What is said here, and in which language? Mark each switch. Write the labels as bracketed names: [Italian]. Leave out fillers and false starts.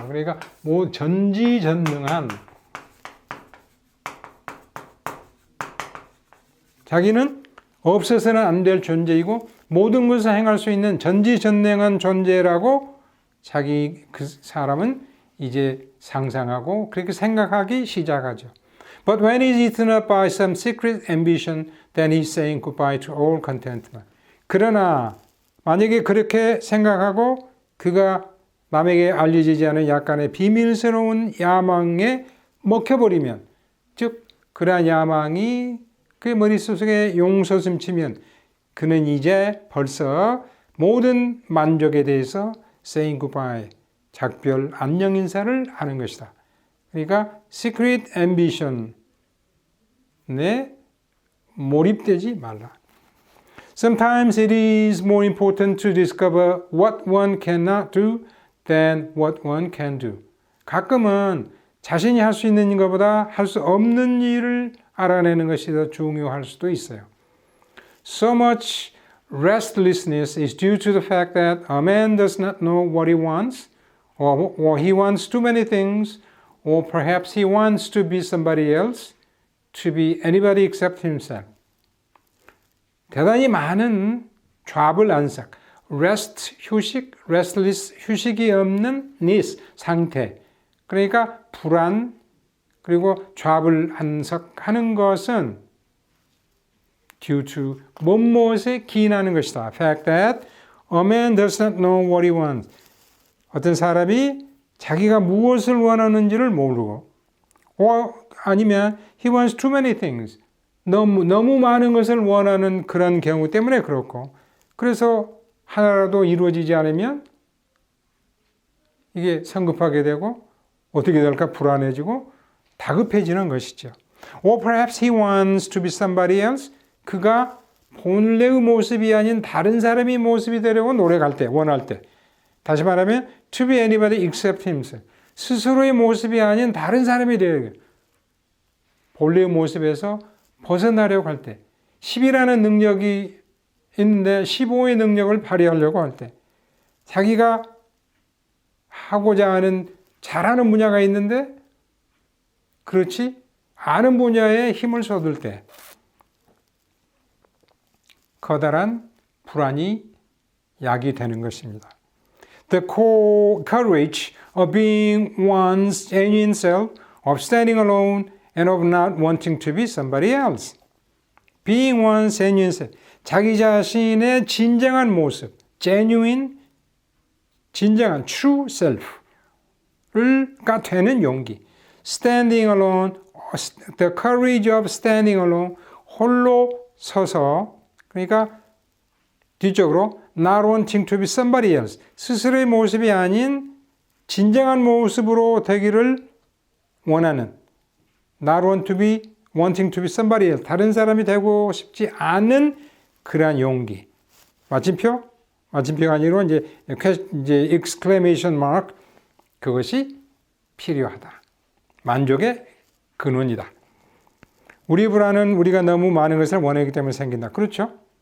[Korean] 그러니까 전지전능한, 자기는 없어서는 안 될 존재이고 모든 것을 행할 수 있는 전지전능한 존재라고 자기 그 사람은 이제 상상하고 그렇게 생각하기 시작하죠. [English] But when he's eaten up by some secret ambition, then he's saying goodbye to all contentment. [Korean] 그러나 만약에 그렇게 생각하고 그가 남에게 알려지지 않은 약간의 비밀스러운 야망에 먹혀버리면, 즉 그러한 야망이 그의 머릿속에 용솟음치면 그는 이제 벌써 모든 만족에 대해서 [English] saying goodbye, [Korean] 작별 안녕 인사를 하는 것이다. 그러니까 [English] secret ambition [Korean] 에 몰입되지 말라. [English] Sometimes it is more important to discover what one cannot do than what one can do. [Korean] 가끔은 자신이 할 수 있는 것보다 할 수 없는 일을 알아내는 것이 더 중요할 수도 있어요. [English] So much restlessness is due to the fact that a man does not know what he wants, or he wants too many things, or perhaps he wants to be somebody else, to be anybody except himself. [Korean] 대단히 많은 좌불안석, rest, 휴식, restless, 휴식이 없는 nis, 상태. 그러니까 불안, 그리고 좌불한석하는 것은 [English] due to [Korean] 무엇에 기인하는 것이다. [English] fact that a man does not know what he wants. [Korean] 어떤 사람이 자기가 무엇을 원하는지를 모르고 아니면 [English] he wants too many things. [Korean] 너무 많은 것을 원하는 그런 경우 때문에 그렇고 그래서 하나라도 이루어지지 않으면 이게 성급하게 되고 어떻게 될까 불안해지고 다급해지는 것이죠. [English] Or perhaps he wants to be somebody else. [Korean] 그가 본래의 모습이 아닌 다른 사람의 모습이 되려고 노력할 때, 원할 때. 다시 말하면 [English] to be anybody except himself. [Korean] 스스로의 모습이 아닌 다른 사람이 되려고 본래의 모습에서 벗어나려고 할 때 10이라는 능력이 있는데 15의 능력을 발휘하려고 할 때 자기가 하고자 하는 잘하는 분야가 있는데 그렇지 않은 분야에 힘을 쏟을 때 커다란 불안이 야기되는 것입니다. [English] The courage of being one's genuine self, of standing alone, and of not wanting to be somebody else. Being one's genuine self, [Korean] 자기 자신의 진정한 모습, genuine, 진정한 true self가 되는 용기. [English] Standing alone, the courage of standing alone, [Korean] 홀로 서서 그러니까 뒤쪽으로 [English] not wanting to be somebody else, [Korean] 스스로의 모습이 아닌 진정한 모습으로 되기를 원하는 [English] not wanting to be somebody else, [Korean] 다른 사람이 되고 싶지 않은 그러한 용기. 마침표가 아니고 이제 exclamation mark 그것이 필요하다. 만족의 근원이다. 우리 불안은 우리가 너무 많은 것을 원하기 때문에 생긴다. 그렇죠?